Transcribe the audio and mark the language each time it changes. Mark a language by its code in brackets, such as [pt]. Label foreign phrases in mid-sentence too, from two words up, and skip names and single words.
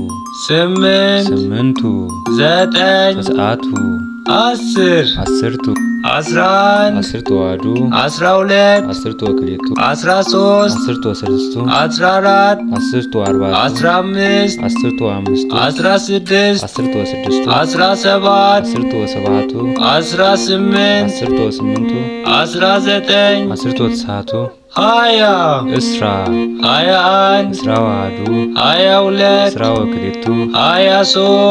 [gez] 8 ስምንቱ 9 ተስዓቱ 10 አስርቱ 11 አስርቱ አሐዱ 12 አስርቱ ወክልኤቱ 13 አስርቱ ወሰለስቱ 14 አስርቱ አርባዕቱ 15 አስርቱ አምስቱ 16 አስርቱ ወስድስቱ 17 አስርቱ ወሰብዓቱ 18 አስርቱ ወስምንቱ 19 አስርቱ ወተስዓቱ 20 እስራ 21 እስራ ወአሐዱ 22 እስራ ወክልኤቱ 23